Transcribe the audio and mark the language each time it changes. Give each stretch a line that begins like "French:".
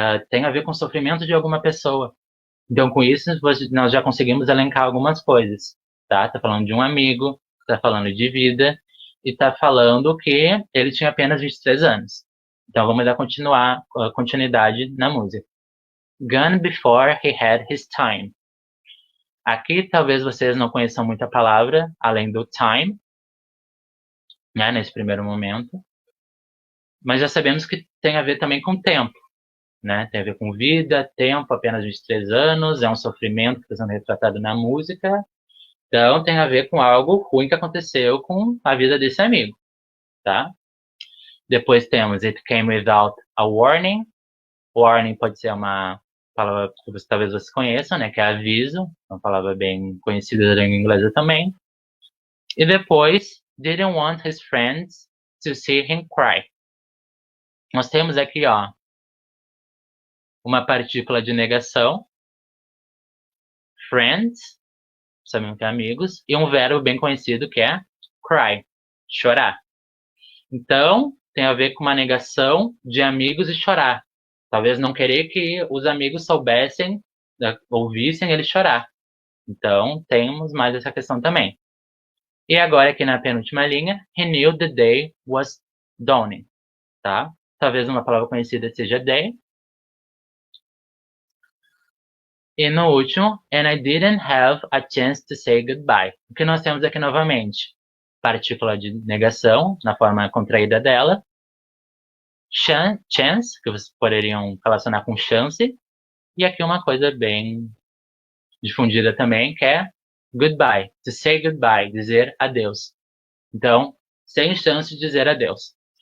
Portuguese: Tem a ver com o sofrimento de alguma pessoa. Então, com isso, nós já conseguimos elencar algumas coisas, tá? Tá falando de um amigo, tá falando de vida, e tá falando que ele tinha apenas 23 anos. Então, vamos dar continuidade na música.
English: Gone before he had his time.
Portuguese: Aqui, talvez vocês não conheçam muita palavra, além do time, né, nesse primeiro momento. Mas já sabemos que tem a ver também com tempo, né? Tem a ver com vida, tempo, apenas 23 anos, é um sofrimento que está sendo retratado na música. Então, tem a ver com algo ruim que aconteceu com a vida desse amigo, tá? Depois temos
English: It Came Without a Warning.
Portuguese: Warning pode ser uma palavra que talvez vocês conheçam, né? Que é aviso, uma palavra bem conhecida da língua inglesa também. E depois,
English: Didn't Want His Friends to See Him Cry.
Portuguese: Nós temos aqui, ó, uma partícula de negação, friends, sabemos que é amigos, e um verbo bem conhecido que é cry, chorar. Então, tem a ver com uma negação de amigos e chorar. Talvez não querer que os amigos soubessem ouvissem ele chorar. Então, temos mais essa questão também. E agora, aqui na penúltima linha,
English: he knew the day was dawning,
Portuguese: tá? Talvez uma palavra conhecida seja day. E no último,
English: and I didn't have a chance to say goodbye.
Portuguese: O que nós temos aqui novamente? Partícula de negação, na forma contraída dela. Chance, que vocês poderiam relacionar com chance. E aqui uma coisa bem difundida também, que é goodbye. To say goodbye, dizer adeus. Então, sem chance de dizer adeus.